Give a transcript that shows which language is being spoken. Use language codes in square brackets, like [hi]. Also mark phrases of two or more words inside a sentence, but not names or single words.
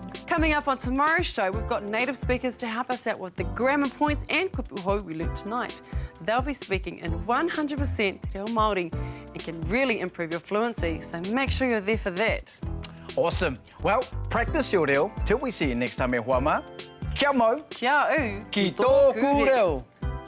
[en] Coming up on tomorrow's show, we've got native speakers to help us out with the grammar points and kupuhoi we learnt tonight. They'll be speaking in 100% Te Reo Māori and can really improve your fluency, so make sure you're there for that. Awesome. Well, practice your reo till we see you next time [mi] e Huama. Kia mau. Kia u. Ki tōku reo.